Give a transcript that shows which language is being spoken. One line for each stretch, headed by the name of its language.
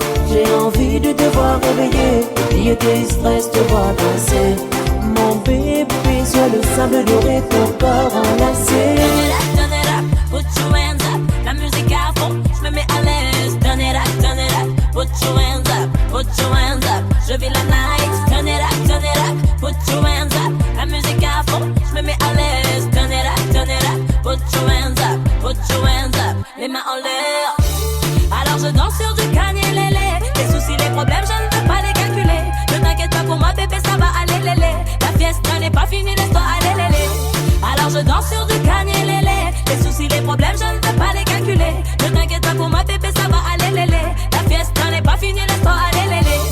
French: J'ai envie de te voir réveiller, oublier tes stress, te voir danser. Mon bébé, sois le sable doré, ton corps enlacé.
English: Turn it up, put your hands up.
French: La musique à fond, je me mets à l'aise.
English: Turn it up, put your hands up, put your hands up.
French: Je vis la night.
English: Turn it up, put your hands up.
French: La musique à fond, je me mets à l'aise.
English: Turn it up, put your hands up, put your hands up.
French: Les mains en l'air. Alors je danse sur du Kanye Lélé. Les soucis, les problèmes, je ne peux pas les calculer. Ne t'inquiète pas pour moi bébé, ça va aller lélé. La fiesta n'est pas finie, laisse-toi aller lélé. Alors je danse sur du Kanye Lélé. Les soucis, les problèmes, je ne peux pas les calculer. Ne t'inquiète pas pour moi bébé, ça va aller lélé. La fiesta n'est pas finie, laisse-toi aller lélé.